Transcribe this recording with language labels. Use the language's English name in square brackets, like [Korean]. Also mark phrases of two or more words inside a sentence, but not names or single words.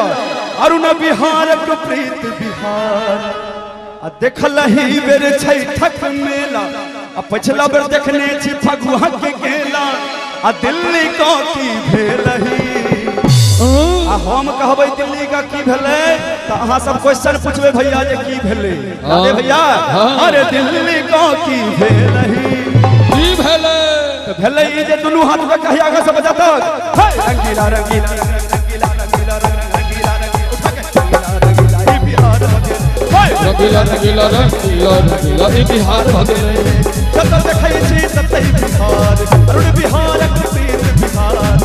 [Maithili] अरुण बिहार के प्रीत बिहार आ देखलही बेर छै ठक मेला आ पछला बेर देखने छी फगुआ के गेला आ दिल्ली का की भेलही। आ हम कहबै दिल्ली का की भेलै त अहाँ सब क्वेश्चन पूछबे भैया जे की भेलै। अरे भैया अरे दिल्ली का की भेलही की भेलै त भेलै ई जे दुनू हाथ में कहिया के सब बजाता रंगीला रंगीला रंगीला रंगीला रंगीला उठा के रंगीला ई बिहार रंगीला रंगीला रंगीला रंगीला ई बिहार भगले। जत देखै छी ततै बिहार। अरुण बिहार के प्रीत बिहार।